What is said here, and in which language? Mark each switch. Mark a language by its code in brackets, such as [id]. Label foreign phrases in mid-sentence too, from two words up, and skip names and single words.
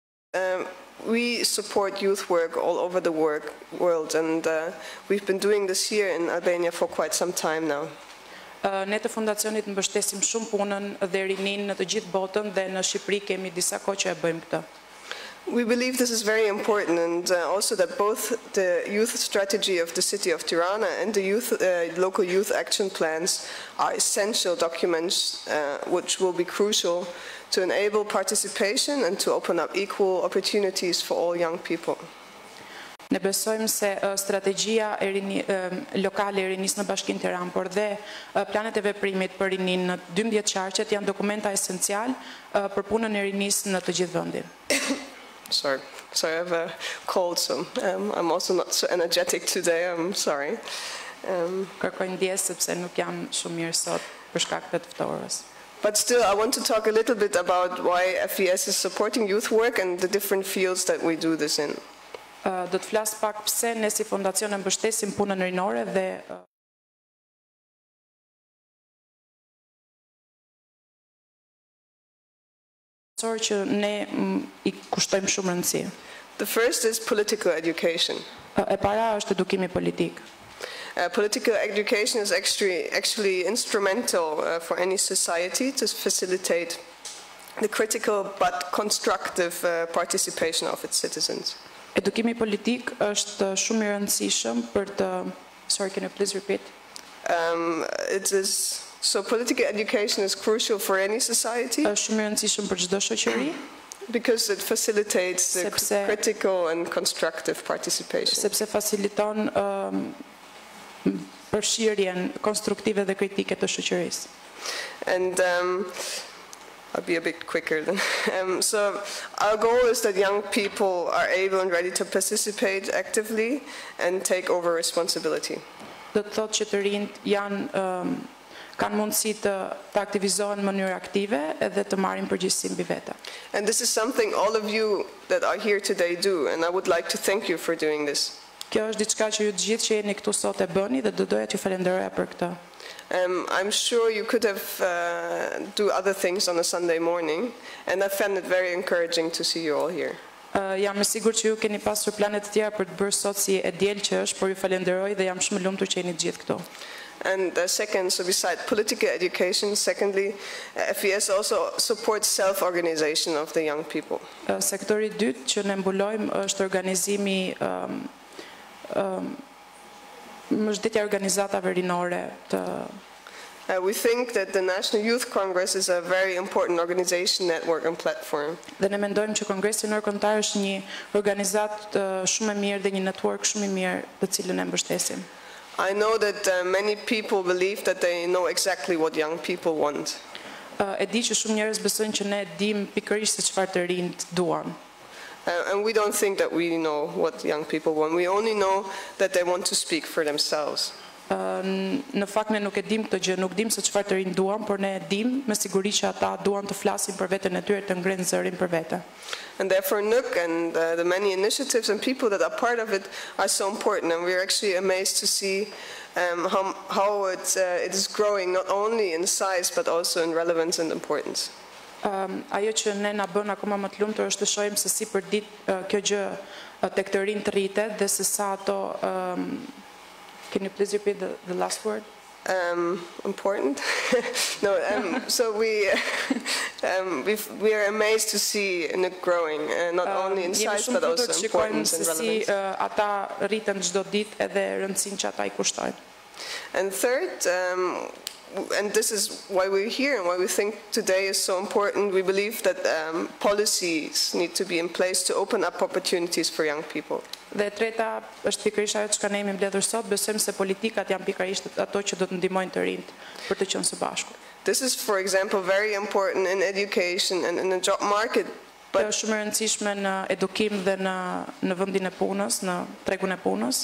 [en] We support youth work all over the world, and we've been doing this here in Albania for quite some time now. [sq] Ne të fondacionit mbështesim shumë punën dhe rinin në të gjithë botën dhe në Shqipëri kemi disa kohë që e bëjmë këtë. [en] We believe this is very important, and also that both the youth strategy of the city of Tirana and the local youth action plans are essential documents which will be crucial to enable participation and to open up equal opportunities for all young people. [sq] Ne besojmë se strategjia lokale e rinisë në Bashkinë Tiranë, por dhe planet e veprimit për rinin në 12 qarqet janë dokumenta esencial për punën e rinisë në të gjithë vendin. [en] Sorry, I have a cold, so I'm also not so energetic today. I'm sorry. [sq] Kërkoj ndjesë sepse nuk jam shumë mirë sot për shkak të ftohërës. [en] But still, I want to talk a little bit about why FES is supporting youth work and the different fields that we do this in. [sq] Do të flas pak pse ne si fondacion e mbështesim punën rinore dhe që ne I kushtojmë shumë rëndësi. [en] The first is political education. [sq] E para është edukimi politik. [en] Political education is actually instrumental for any society to facilitate the critical but constructive participation of its citizens. [sq] Edukimi politik është shumë I rëndësishëm për të... [en] Sorry, can you please repeat? So political education is crucial for any society. [sq] Është shumë I rëndësishëm për çdo shoqëri. [en] Because it facilitates the critical and constructive participation. [sq] Sepse faciliton përfshirjen konstruktive dhe kritike të shoqërisë. [en] And I'll be a bit quicker then. So our goal is that young people are able and ready to participate actively and take over responsibility. [sq] Do të thotë që të rinjt kanë mundësi të aktivizohen në mënyrë aktive edhe të marrin përgjegjësi mbi vete. [en] And this is something all of you that are here today do, and I would like to thank you for doing this. [sq] Kjo është diçka që ju të gjithë që jeni këtu sot e bëni dhe do doja t'ju falenderoja për këtë. [en] I'm sure you could have do other things on a Sunday morning, and I found it very encouraging to see you all here. [sq] Jam e sigurt që ju keni pasur plane të tjera për të bërë sot si e diel që është, por ju falenderoj dhe jam shumë e lumtur që jeni të gjithë këtu. [en] And second, so beside political education, secondly, FES also supports self-organization of the young people. [sq] Sektori I dytë që ne mbulojmë është organizimi mbështetja organizatave rinore të... [en] We think that the National Youth Congress is a very important organization, network and platform. [sq] Dhe ne mendojmë që Kongresi Ndërkombëtar është një organizat shumë e mirë dhe një network shumë I mirë të cilën e mbështesim. [en] I know that many people believe that they know exactly what young people want. [sq] E di që shumë njerëz besojnë që ne dim pikërisht se çfarë të rinjt duan. [en] And we don't think that we know what young people want. We only know that they want to speak for themselves. [sq] Në fakt ne nuk e dim këtë gjë, nuk dim se çfarë të rinj duan, por ne e dim me siguri që ata duan të flasin për veten e tyre, të ngrenë zërin për vete. [en] And therefore NUK and the many initiatives and people that are part of it are so important, and we're actually amazed to see how it is growing not only in size but also in relevance and importance. [sq] Ajo që ne na bën akoma më të lumtur është të shohim se si përdit kjo gjë tek të rinjt rritet dhe se sa ato [en] Can you please repeat the last word? Important? No, so we are amazed to see it growing, not only in size but also importance and relevance. [sq] Ata rriten çdo ditë edhe rëndësinë që ata I kushtojnë. [en] And third, and this is why we're here and why we think today is so important, we believe that policies need to be in place to open up opportunities for young people. [sq] Dhe treta është pikërisht ajo që ne jemi mbledhur sot, besojmë se politikat janë pikërisht ato që do të ndihmojnë të rinjt për të qenë së bashku. [en] This is, for example, very important in education and in the job market. [sq] Kjo është shumë e rëndësishme në edukim dhe në vendin e punës, në tregun e punës.